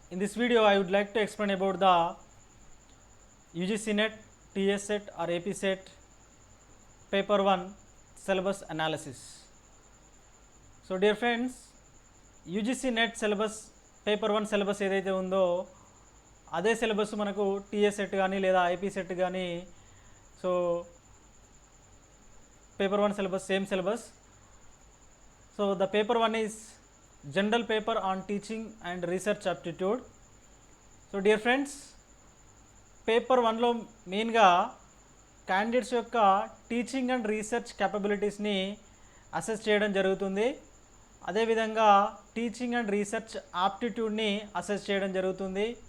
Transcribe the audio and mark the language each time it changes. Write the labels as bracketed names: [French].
[English] In this video, I would like to explain about the UGC NET, TS set or AP set paper 1 syllabus analysis. So, dear friends, UGC NET syllabus paper 1 syllabus [Telugu] ఏదైతే ఉందో అదే syllabus మనకు TS set కానీ లేదా IP set కానీ so paper 1 syllabus same syllabus. [English] So the paper 1 is general paper on teaching and research aptitude. So dear friends, [Telugu] paper 1లో మెయిన్గా candidates యొక్క teaching and research క్యాపబిలిటీస్ని assess చేయడం జరుగుతుంది. అదేవిధంగా టీచింగ్ అండ్ రీసెర్చ్ ఆప్టిట్యూడ్ని అసెస్ చేయడం జరుగుతుంది.